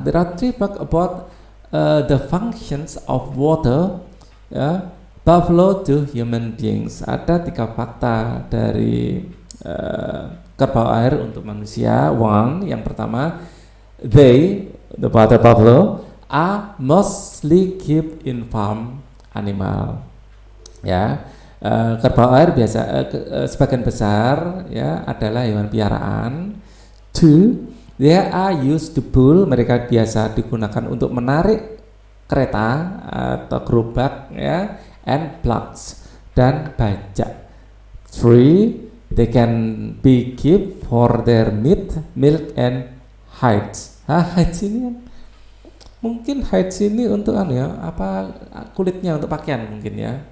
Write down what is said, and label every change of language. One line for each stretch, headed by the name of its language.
English: There are 3 facts about the functions of water, ya, buffalo to human beings.
Indonesian: Ada 3 fakta dari kerbau air untuk manusia.
English: 1,
Indonesian: yang pertama,
English: the water buffalo are mostly kept in farm animal.
Indonesian: Ya, kerbau air biasa sebagian besar, ya, adalah hewan piaraan. 2,
English: they are used to pull.
Indonesian: Mereka biasa digunakan untuk menarik kereta atau gerobak, ya,
English: and plugs
Indonesian: dan bajak.
English: 3, they can be kept for their meat, milk and hides.
Indonesian: Hides ini mungkin hides ini untuk kulitnya untuk pakaian mungkin, ya.